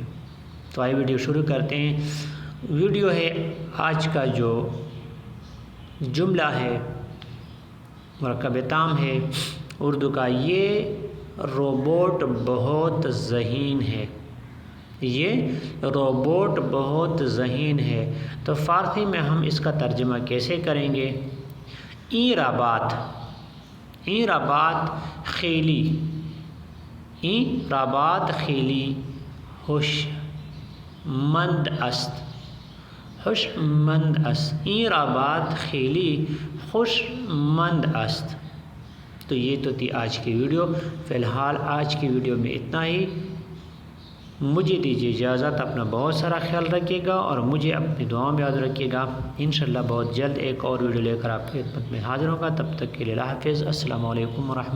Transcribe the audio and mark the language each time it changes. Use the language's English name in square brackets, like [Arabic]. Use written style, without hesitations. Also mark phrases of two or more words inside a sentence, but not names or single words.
[Urdu] تو آئیے ویڈیو شروع کرتے ہیں۔ ویڈیو ہے آج کا جو جملہ ہے، مرکب تام ہے اردو کا، یہ روبوٹ بہت ذہین ہے۔ یہ روبوٹ بہت ذہین ہے۔ تو فارسی میں ہم اس کا ترجمہ کیسے کریں گے؟ [Persian] این ربات خیلی، این ربات خیلی ہوش مند است، خوش مند است، این ربات خیلی خوش مند است۔ [Urdu] تو یہ تو تھی آج کی ویڈیو۔ فی الحال آج کی ویڈیو میں اتنا ہی۔ مجھے دیجیے اجازت، اپنا بہت سارا خیال رکھیے گا اور مجھے اپنی دعاؤں میں یاد رکھیے گا۔ انشاءاللہ بہت جلد ایک اور ویڈیو لے کر آپ کی خدمت میں حاضر ہوگا۔ تب تک کے لیے اللہ حافظ۔